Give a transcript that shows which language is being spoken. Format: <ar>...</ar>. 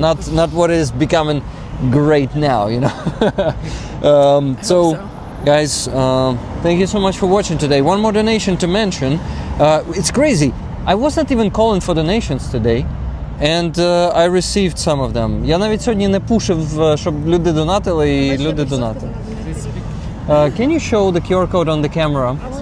<en>Not what is becoming great now. So, guys, thank you so much for watching today. One more donation to mention. It's crazy. I wasn't even calling for donations today, and I received some of them.</en> <uk>Я навіть сьогодні не пушив, щоб люди донатили, і люди донатили.</uk> <en>Can you show the QR code on the camera?</en>